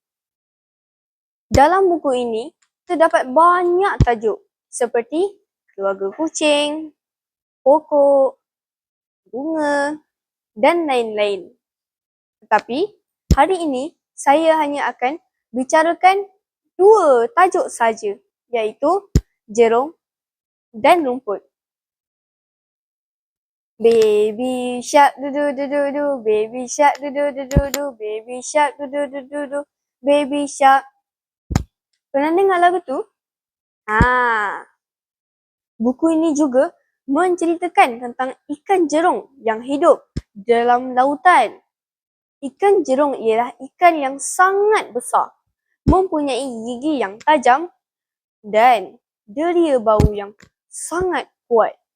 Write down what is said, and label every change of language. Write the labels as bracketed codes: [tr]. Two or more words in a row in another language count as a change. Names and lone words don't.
[ms] Dalam buku ini, terdapat banyak tajuk seperti keluarga kucing, pokok, bunga dan lain-lain. Tetapi, hari ini saya hanya akan bicarakan 2 tajuk saja, iaitu jerung dan rumput. [en] Baby shark du du du du du, baby shark du du du du du, baby shark du du du du du, baby shark. [ms] Pernah dengar lagu tu? Buku ini juga menceritakan tentang ikan jerung yang hidup dalam lautan. Ikan jerung ialah ikan yang sangat besar, mempunyai gigi yang tajam dan deria bau yang sangat kuat.